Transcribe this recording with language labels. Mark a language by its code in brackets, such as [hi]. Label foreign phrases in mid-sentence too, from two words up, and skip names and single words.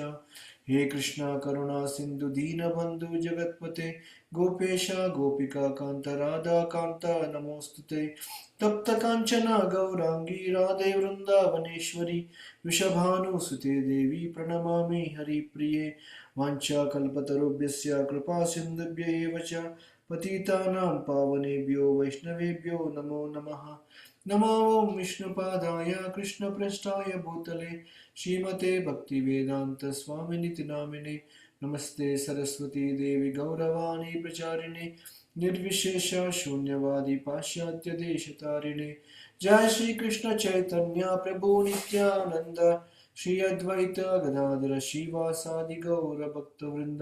[sa] హే కృష్ణ కరుణా సింధు దీనబంధు జగత్పతే గోపేశ గోపికా కాంత రాధాకాంత నమోస్తుతే. తప్త కాంచన గౌరాంగీ రాధే వృందావనేశ్వరి వృషభానుసుతే దేవి ప్రణమామి హరిప్రియే. వాంఛాకల్పతరుభ్యస్య కృపా సింధుభ్య ఏవ చ పతితానాం పావనేభ్యో వైష్ణవేభ్యో నమో నమః. నమో విష్ణుపాదాయ కృష్ణప్రష్టాయ భూతలే శ్రీమతే భక్తివేదాంత స్వామినితి నామినే. నమస్తే సరస్వతీ దేవి గౌరవాణి ప్రచారిణే నిర్విశేష శూన్యవాది పాశ్చాత్య దేశతారిణే. జయ శ్రీ కృష్ణ చైతన్య ప్రభు నిత్యానంద శ్రీ అద్వైత గదాధర శ్రీవాసాది గౌర భక్త వృంద.